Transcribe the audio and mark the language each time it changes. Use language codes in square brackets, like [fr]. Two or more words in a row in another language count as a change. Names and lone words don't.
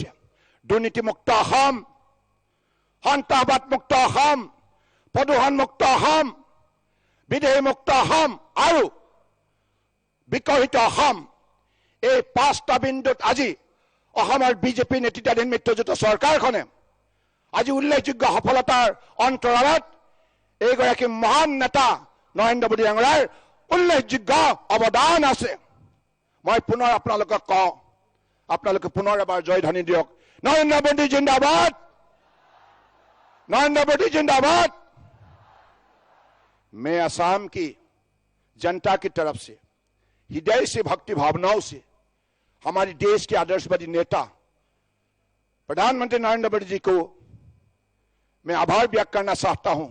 [as] দুৰ্নীতিমুক্ত অসম, সন্ত্ৰাসবাদমুক্ত অসম, প্ৰদূষণমুক্ত অসম, বিদেহীমুক্ত অসম আৰু বিকশিত অসম, এই 5টা বিন্দুত আজি অসমৰ বিজেপি নেতৃত্বাধীন মিত্ৰজোঁটৰ চৰকাৰখনে আজি উল্লেখযোগ্য সফলতাৰ অন্তৰালত এইগৰাকী মহান নেতা নৰেন্দ্ৰ মোদী ডাঙৰীয়াৰ উল্লেখযোগ্য অৱদান আছে। মই পুনৰ আপোনালোকক কওঁ, আপোনালোকে পুনৰ এবাৰ জয়ধ্বনি দিয়ক, নৰেন্দ্ৰ মোদী জিন্দাবাদ, [hi] नरेंद्र मोदी जिंदाबाद। मैं असम की जनता की तरफ से हृदय से भक्ति भावनाओं से हमारे देश के आदर्शवादी नेता प्रधानमंत्री नरेंद्र मोदी जी को मैं आभार व्यक्त करना चाहता हूं।